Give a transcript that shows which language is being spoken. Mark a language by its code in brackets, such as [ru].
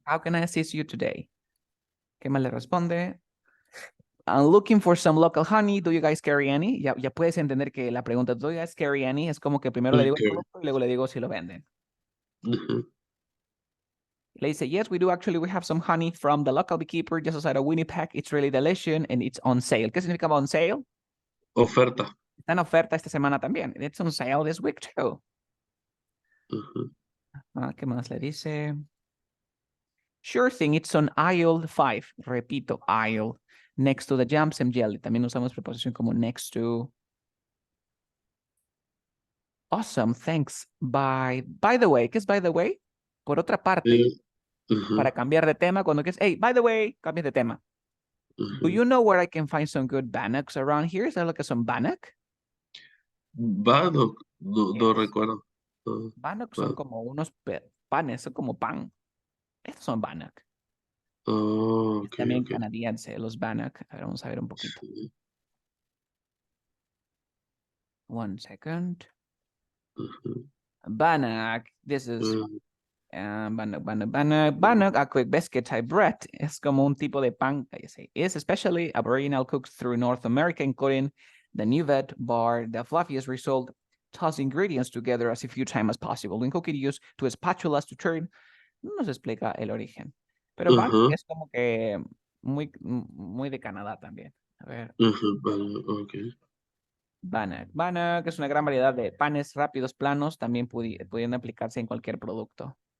[en] How can I assist you today? [es] ¿Qué más le responde? [en] I'm looking for some local honey. Do you guys carry any? [es] Ya puedes entender que la pregunta, [en] do you guys carry any? [es] Es como que primero le digo el Ok. producto y luego le digo si lo venden. Ujú. Le dice, [en] yes, we do actually. We have some honey from the local beekeeper just outside of Winnipeg. It's really delicious and it's on sale. [es] ¿Qué significa on sale? Oferta. Está en oferta esta semana también. [en] It's on sale this week too. Ujú. [es] ¿Qué más le dice? [en] Sure thing, it's on aisle 5. [es] Repito, aisle. [en] Next to the jams and jelly. [es] También usamos preposición como next to. [en] Awesome, thanks. By the way, ¿qué es by the way? [es] Por otra parte, Eh, ujú, para cambiar de tema, cuando quieres, [en] hey, by the way, [es] cambias de tema. Do ujú. [en] you know where I can find some good bannocks around here? [es] ¿Sabes lo que son bannock? Vado. No, no [en] Yes. [es] recuerdo. No, Bannock son va. como unos panes, son como pan. Estos son bannock. Oh, Es ok, también ok. canadiense, los bannock. A ver, vamos a ver un poquito. Sí. [en] One second. Ujú. Bannock. This is Mm, bannock, a quick biscuit type bread. [es] Es como un tipo de pan. [en] It's especially aboriginal cooked through North America, including the Nuvet bar. The fluffiest result, toss ingredients together as few times as possible. When cooking, use two spatulas to turn. [es] No nos explica el origen. Pero bannock es como que muy de Canadá también. A ver. okay. Bannock. Bannock es una gran variedad de panes rápidos, planos, también pudiendo aplicarse en cualquier producto.